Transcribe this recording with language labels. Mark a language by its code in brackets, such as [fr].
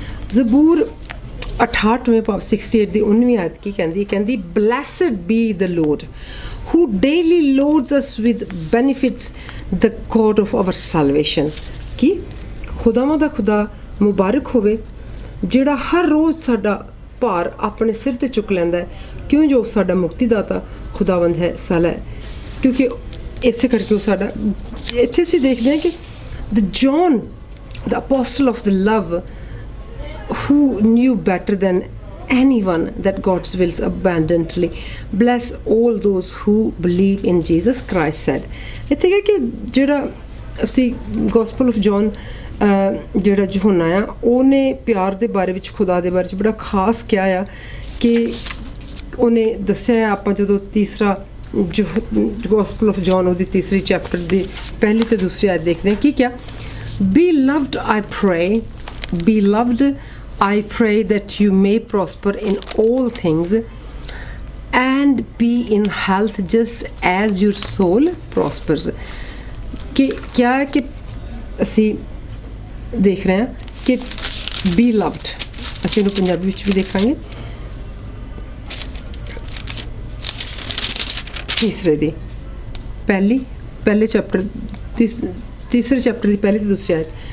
[pa] ਜ਼ਬੂਰ 68ਵੇਂ ਭਾਵ 68 ਦੀ 19ਵੀਂ ਆਇਤ ਕੀ ਕਹਿੰਦੀ [en] Blessed be the Lord who daily loads us with benefits, the God of our salvation. [pa] ਕਿ ਖੁਦਾਵਾਂ ਦਾ ਖੁਦਾ ਮੁਬਾਰਕ ਹੋਵੇ ਜਿਹੜਾ ਹਰ ਰੋਜ਼ ਸਾਡਾ ਭਾਰ ਆਪਣੇ ਸਿਰ ਤੇ ਚੁੱਕ ਲੈਂਦਾ ਹੈ ਕਿਉਂ ਜੋ ਸਾਡਾ ਮੁਕਤੀਦਾਤਾ ਖੁਦਾਵੰਦ ਹੈ ਸਲੈ। ਕਿਉਂਕਿ ਇਸੇ ਕਰਕੇ ਉਹ ਸਾਡਾ ਇੱਥੇ ਅਸੀਂ ਦੇਖਦੇ ਹਾਂ ਕਿ [en] The John the apostle of the love who knew better than anyone that God's wills abundantly bless all those who believe in Jesus Christ said. [pa] ਇੱਥੇ ਕਿ ਜਿਹੜਾ ਅਸੀਂ ਗੋਸਪਲ ਆਫ ਜੌਨ ਜਿਹੜਾ ਯਹੋਨਾ ਆ ਉਹਨੇ ਪਿਆਰ ਦੇ ਬਾਰੇ ਵਿੱਚ ਖੁਦਾ ਦੇ ਬਾਰੇ 'ਚ ਬੜਾ ਖਾਸ ਕਿਹਾ ਆ ਕਿ ਉਹਨੇ ਦੱਸਿਆ ਆਪਾਂ ਜਦੋਂ ਤੀਸਰਾ ਗੋਸਪਲ ਆਫ ਜੌਨ ਉਹਦੀ ਤੀਸਰੀ ਚੈਪਟਰ ਦੀ ਪਹਿਲੀ ਤੇ ਦੂਸਰੀ ਆਇਤ ਦੇਖਦੇ ਹਾਂ ਕੀ ਕਿਹਾ। [en] Be loved I pray, beloved I pray that you may prosper in all things and be in health just as your soul prospers. [hi] कि क्या है कि [pa] ਅਸੀਂ ਦੇਖ ਰਹੇ ਹਾਂ ਕਿ be loved ਅਸੀਂ ਇਹਨੂੰ ਪੰਜਾਬੀ ਵਿੱਚ ਵੀ ਦੇਖਾਂਗੇ ਤੀਸਰੇ ਦੀ ਪਹਿਲੇ ਚੈਪਟਰ ਤੀਸਰੇ ਚੈਪਟਰ ਦੀ ਪਹਿਲੀ ਤੇ ਦੂਸਰੀ ਆਇਤ